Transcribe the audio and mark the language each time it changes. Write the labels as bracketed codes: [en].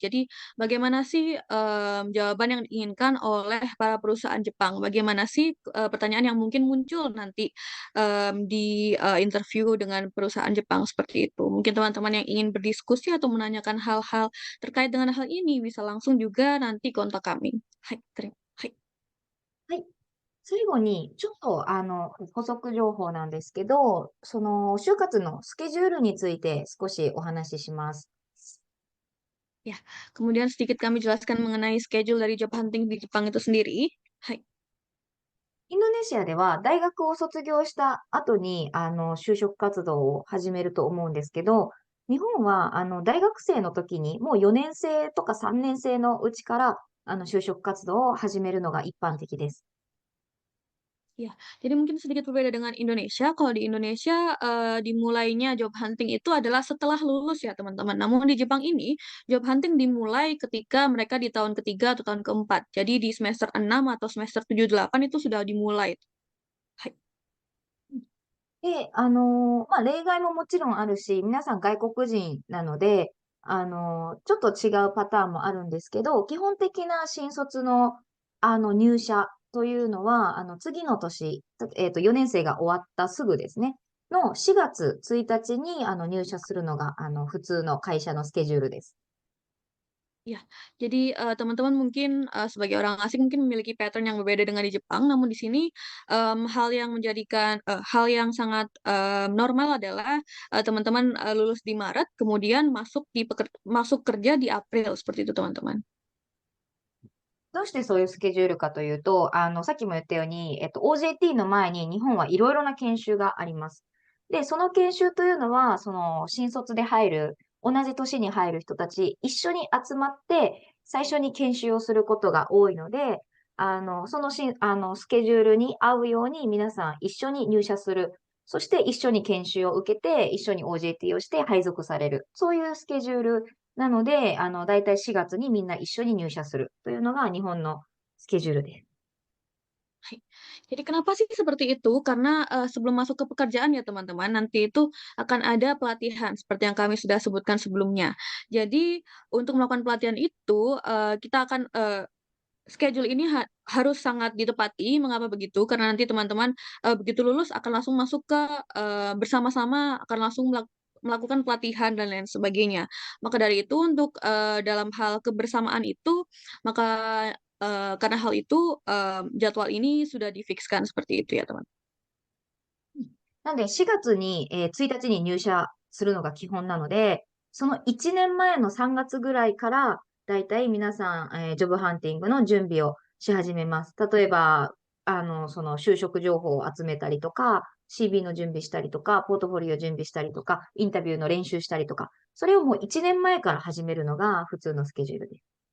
[id] Jadi bagaimana sih, jawaban yang diinginkan oleh para perusahaan Jepang? Bagaimana sih, pertanyaan yang mungkin muncul nanti, di, interview dengan perusahaan Jepang, seperti itu. Mungkin teman-teman yang ingin berdiskusi atau menanyakan hal-hal terkait dengan hal ini bisa langsung juga nanti kontak kami. [ja] Hai, hai. はい。最後に、ちょっと、補足情報なんですけど、就活のスケジュールについて少しお話しします。 [id] Ya, kemudian sedikit kami jelaskan mengenai schedule dari job hunting di Jepang itu sendiri. [ja] Hai. インドネシアでは大学を卒業した後に、就職活動を始めると思うんですけど、日本は、大学生の時に、もう4年生とか3年生のうちから、就職活動を始めるのが一般的です。 [id] Ya, jadi mungkin sedikit berbeda dengan Indonesia. Kalau di Indonesia, dimulainya job hunting itu adalah setelah lulus ya, teman-teman. Namun di Jepang ini, job hunting dimulai ketika mereka di tahun ketiga atau tahun keempat. Jadi di semester 6 atau semester 7 8 itu sudah dimulai. Hai. [ja] で、例外ももちろんあるし、皆さん外国人なので、ちょっと違うパターンもあるんですけど、基本的な新卒の、入社というのは、次の年、4年生が終わったすぐですね、の4月1日に、入社するのが、普通の会社のスケジュールです。 [id] Ya, jadi, teman-teman mungkin, sebagai orang asing mungkin memiliki pattern yang berbeda dengan di Jepang, namun di sini, hal yang sangat, normal adalah, teman-teman, lulus di Maret, kemudian masuk kerja di April, seperti itu, teman-teman. [ja] どうしてそういうスケジュールかというと、さっきも言ったように、OJT の前に日本はいろいろな研修があります。で、その研修というのは、その新卒で入る、同じ年に入る人たち、一緒に集まって、最初に研修をすることが多いので、そのしん、スケジュールに合うように皆さん一緒に入社する。そして一緒に研修を受けて、一緒に OJT をして配属される。そういうスケジュールなので、だいたい4月にみんな一緒に入社するというのが日本のスケジュールです。 [id] Hai. Jadi kenapa sih seperti itu? Karena, sebelum masuk ke pekerjaan ya teman-teman, nanti itu akan ada pelatihan seperti yang kami sudah sebutkan sebelumnya. Jadi untuk melakukan pelatihan itu, kita akan, schedule ini harus sangat ditepati. Mengapa begitu? Karena nanti teman-teman, begitu lulus akan langsung masuk ke, bersama-sama akan langsung melakukan pelatihan dan lain sebagainya. Maka dari itu untuk, dalam hal kebersamaan itu, maka, karena hal itu, jadwal ini sudah difikskan seperti itu ya, teman. [ja] なんで4月に、1日に入社するのが基本なので、その1年前の3月ぐらいから、だいたい皆さん、ジョブハンティングの準備をし始めます。例えば、その就職情報を集めたりとか、CV の準備したりとか、ポートフォリオ準備したりとか、インタビューの練習したりとか、それをもう1年前から始めるのが普通のスケジュールです。